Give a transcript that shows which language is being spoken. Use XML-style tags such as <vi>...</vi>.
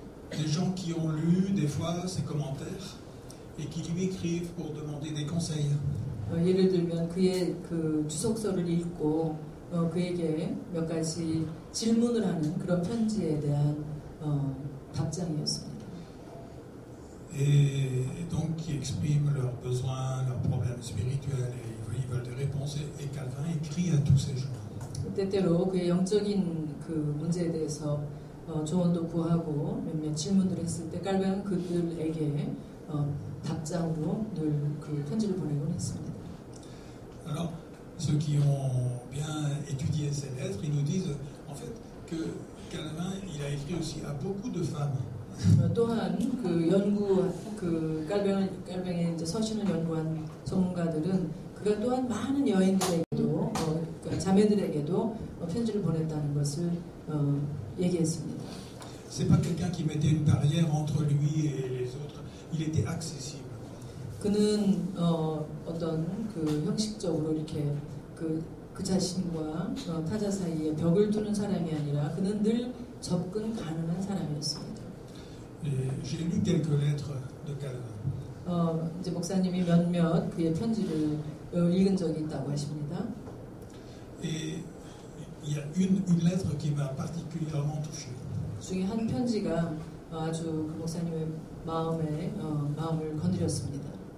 <fr>Des gens qui ont lu des fois ses commentaires et qui lui écrivent pour demander des conseils.</fr> <ko>예를 들면 그의 그 주석서를 읽고 그에게 몇 가지 질문을 하는 그런 편지에 대한 답장이었습니다.</ko> <fr>Et donc qui expriment leurs besoins, leurs problèmes spirituels et ils veulent des réponses. Et Calvin écrit à tous ces gens.</fr> <ko>때때로 그의 영적인 그 문제에 대해서 조언도 구하고 몇몇 질문들을 했을 때 깔뱅은 그들에게 답장으로 늘 그 편지를 보내곤 했습니다.</ko> <fr>Alors, ceux qui ont bien étudié ces lettres, ils nous disent en fait que Calvin, il a écrit aussi à beaucoup de femmes.</fr> <ko>또한 그 연구 그 깔뱅의 이제 서신을 연구한 전문가들은 그가 또한 많은 여인들에게도 그러니까 자매들에게도 편지를 보냈다는 것을 얘기했습니다.</ko> <fr>C'est pas quelqu'un qui mettait une barrière entre lui et les autres. Il était accessible.</fr> <ko>그는 어떤 그 형식적으로 이렇게 그 자신과 타자 사이에 벽을 두는 사람이 아니라 그는 늘 접근 가능한 사람이었습니다.</ko> <fr>J'ai lu quelques lettres de Calvin.</fr> <ko>이제 목사님이 몇몇 그의 편지를 읽은 적이 있다고 하십니다.</ko> <fr>Et il y a une lettre qui m'a particulièrement touché.</fr> <ko>중에 한 편지가 아주 그 목사님의 마음을 건드렸습니다.</ko>